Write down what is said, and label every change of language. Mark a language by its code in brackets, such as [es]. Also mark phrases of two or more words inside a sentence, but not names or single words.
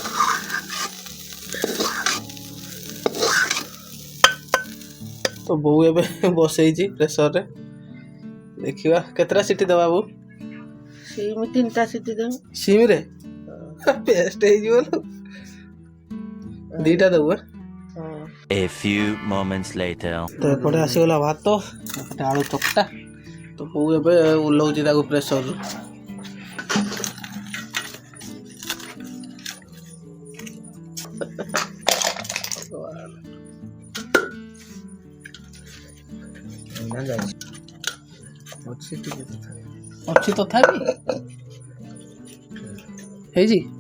[or] ତ ବୋଉ ଏବେ ବସେଇଛି ପ୍ରେସରରେ। ଦେଖିବା କେତେଟା ସିଟି ଦେବା ବୋଉ? ସିମ୍ 3ଟା ସିଟି ଦେବୁ। ସିମ୍ରେ ପେଷ୍ଟ ହେଇଯିବ। 2ଟା ଦେବୁ। [en] A few moments later. [or] ତ ଏପଟେ ଆସିଗଲା ଭାତ, ଏପଟେ ଆଳୁ ଚକଟା। ତ ବୋଉ ଏବେ ଓହ୍ଲଉଛି ତାକୁ ପ୍ରେସରରୁ। ଅଛି ତଥାପି ହେଇଛି।